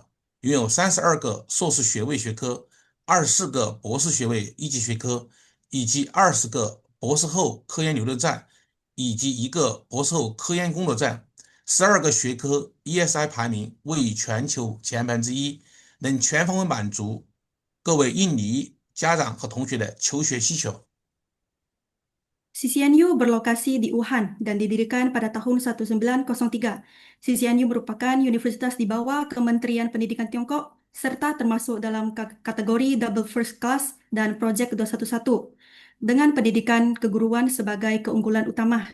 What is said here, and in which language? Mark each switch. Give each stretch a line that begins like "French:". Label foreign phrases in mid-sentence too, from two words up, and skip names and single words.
Chinese: 拥有32个硕士学位学科、24个博士学位一级学科，以及20个博士后科研流动站，以及1个博士后科研工作站。12个学科 ESI 排名位于全球前1%，能全方位满足各位印尼家长和同学的求学需求。
Indonesian: CCNU berlokasi di Wuhan dan didirikan pada tahun 1903. CCNU merupakan universitas di bawah Kementerian Pendidikan Tiongkok serta termasuk dalam kategori
English: Double First Class
Indonesian: dan Project 211 dengan pendidikan keguruan sebagai keunggulan utama.